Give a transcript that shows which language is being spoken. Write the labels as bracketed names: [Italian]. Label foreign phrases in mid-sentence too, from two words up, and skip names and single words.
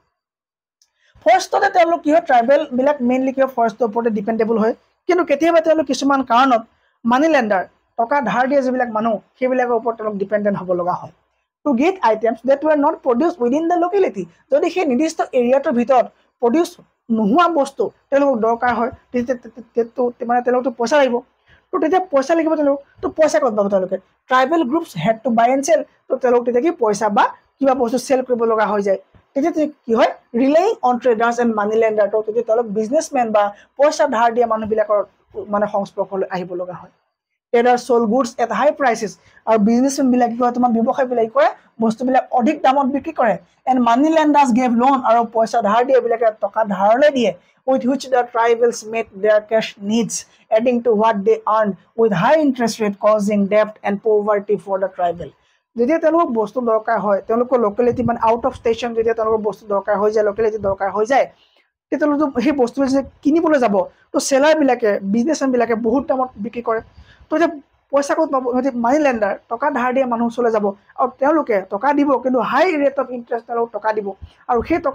[Assamese] ফৰেষ্টতে তেওঁলোক কি হয় ট্ৰাইবেল বিলাক মেইনলি কি ফৰেষ্টৰ ওপৰতে ডিপেন্ডেবল হয় কিন্তু কেতিয়াবা তেওঁলোক কিছুমান কাৰণত [English] money lender [Assamese] টকা ধাৰ দিয়ে যিবিলাক মানুহ সেইবিলাকৰ ওপৰত তেওঁলোক ডিপেন্ডেন্ট হ'ব লগা হয় [English] to get items that were not produced within the locality [Assamese] যদি সেই নিৰ্দিষ্ট এৰিয়াটোৰ ভিতৰত প্ৰডিউচ নোহোৱা বস্তু তেওঁলোক দৰকাৰ হয় মানে তেওঁলোকতো পইচা লাগিব তো তেতিয়া পইচা লাগিব তেওঁলোক তো পইচা ক'ত পাব তেওঁলোকে [English] tribal groups had to buy and sell [Assamese] তো তেওঁলোক তেতিয়া কি পইচা বা কিবা বস্তু চেল কৰিব লগা হৈ যায় তেতিয়া কি হয় [English] relying on traders and money lender [Assamese] তো তেতিয়া তেওঁলোক বিজনেছমেন বা পইচা ধাৰ দিয়া মানুহবিলাকৰ মানে সংস্পৰ্শলৈ আহিব লগা হয় [English] trader sold goods at high prices [Assamese] আৰু বিজনেছমেন বিলাক কি কৰে তোমাৰ ব্যৱসায় বিলাক কৰে বস্তুবিলাক অধিক দামত বিক্ৰী কৰে [English] and money lenders gave loan [Assamese] আৰু পইচা ধাৰ দিয়ে এইবিলাকে টকা ধাৰলৈ দিয়ে [English] with which the tribals met their cash needs adding to what they earned with high interest rate causing debt and poverty for the tribal [Assamese] যেতিয়া তেওঁলোক বস্তু দৰকাৰ হয় তেওঁলোকৰ লোকেলিটি মানে [English] out of station [Assamese] যেতিয়া তেওঁলোকৰ বস্তু দৰকাৰ হৈ যায় লোকেলিটি দৰকাৰ হৈ যায় তেতিয়ালৈকে সেই বস্তুবোৰ যে কিনিবলৈ যাব তো সেলাৰ বিলাকে বিজনেছমেন বিলাকে বহুত দামত বিক্ৰী কৰে তো যে পইচা ক'ত পাব সিহঁতে [English] money lender [Assamese] টকা ধাৰ দিয়া মানুহ ওচৰলৈ যাব আৰু তেওঁলোকে টকা দিব কিন্তু [English] high rate of interest [Assamese] তেওঁলোক টকা দিব আৰু সেই টকা